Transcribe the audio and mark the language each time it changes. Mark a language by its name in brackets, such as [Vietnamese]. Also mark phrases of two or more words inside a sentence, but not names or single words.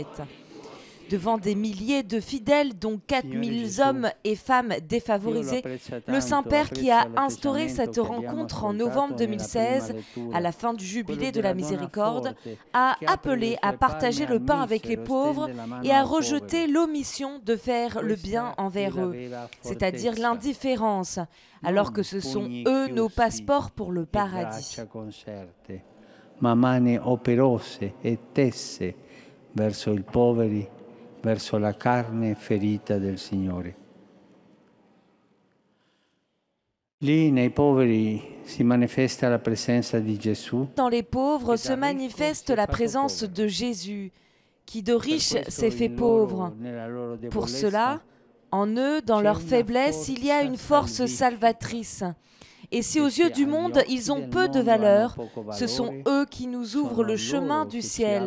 [French] Devant des milliers de fidèles, dont 4000 hommes et femmes défavorisés, le Saint-Père qui a instauré cette rencontre en novembre 2016, à la fin du jubilé de la Miséricorde, a appelé à partager le pain avec les pauvres et à rejeter l'omission de faire le bien envers eux, c'est-à-dire l'indifférence, alors que ce sont eux nos passeports pour le paradis. [Italian] Ma mani operose e tesse verso i poveri, verso la carne ferita del Signore. Lì nei poveri si manifesta la presenza di Gesù. [French] Dans les pauvres se manifeste la présence de Jésus, qui de riches s'est fait pauvre. Pour cela, en eux, dans leur faiblesse, il y a une force salvatrice. Et si aux yeux du monde, ils ont peu de valeur, ce sont eux qui nous ouvrent le chemin du ciel.